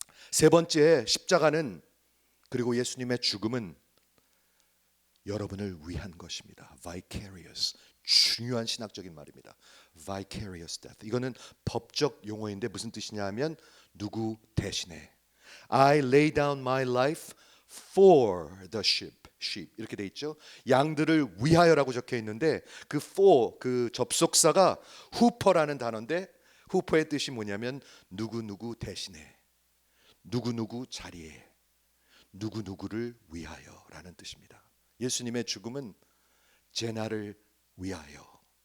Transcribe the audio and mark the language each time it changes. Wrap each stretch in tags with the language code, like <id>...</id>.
<ko>세 번째, 십자가는, 그리고 예수님의 죽음은 여러분을 위한 것입니다. vicarious, 중요한 신학적인 말입니다.</ko> <en>vicarious death.</en> <ko>이거는 법적 용어인데 무슨 뜻이냐 하면 누구 대신에.</ko> <en>I lay down my life for the sheep.</en> <ko>이렇게 돼 있죠. 양들을 위하여라고 적혀 있는데 그 for, 그 접속사가 후퍼라는 단어인데, 후퍼의 뜻이 뭐냐면 누구 대신에, 누구 자리에, 누구를 위하여라는 뜻입니다. 예수님의 죽음은 제나를 위하여.</ko>